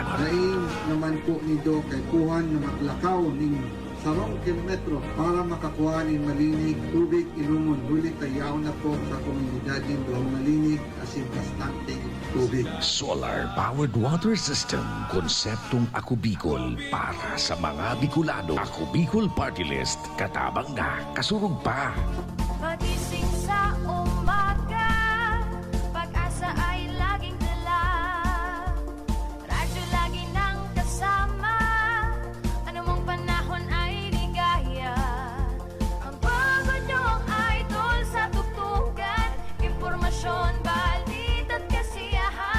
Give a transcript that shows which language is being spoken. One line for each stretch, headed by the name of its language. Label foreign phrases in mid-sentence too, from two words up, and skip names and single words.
Bikol: Lain naman po nito kay kuhan na maglakaw ning 10 kilometro para makakuha ng malinig tubig ilumon. Huli tayaw na po sa komunidad ng Buong Malinig asin bastante tubig.
English: Solar-powered water system.
Bikol: Konseptong Ako Bicol para sa mga Bicolano. Ako Bicol Party List. Katabang na, kasurog pa.
Filipino: Magising sa umaga, pag-asa ay laging dala. Radyo lagi nang kasama, anumang panahon ay ligaya. Ang pagod niyong idol sa tugtugan, impormasyon, balita at kasiyahan.